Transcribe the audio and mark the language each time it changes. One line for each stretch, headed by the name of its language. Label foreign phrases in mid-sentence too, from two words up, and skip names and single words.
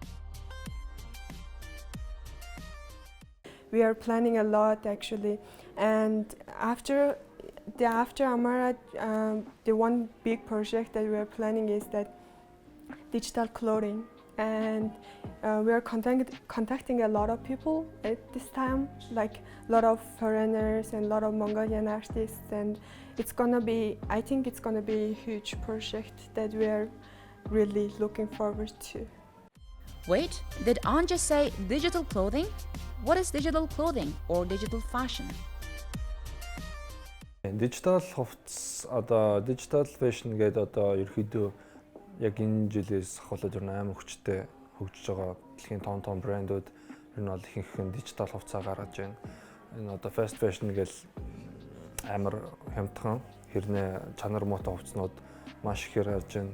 English: We are planning a lot actually, and after Amara, the one big project that we are planning is that digital clothing, and we are contacting a lot of people at this time, like a lot of foreigners and a lot of Mongolian artists, and I think it's gonna be a huge project that we are really looking forward to. Wait, did An just say digital clothing? What is digital clothing or digital fashion?
Mongolian: Digital хувцас одоо
English: digital fashion
Mongolian: гэдэг одоо ерөөхдөө яг энэ жилээс хавлаад ер нь амар хүчтэй хөгжиж байгаа дэлхийн том брэндүүд ер нь бол ихэнх нь digital хувцас гаргаж байна. Энэ одоо
English: fast fashion
Mongolian: гэж амар хямдхан хэрнээ чанар муутай хувцснууд маш ихээр гарч байна.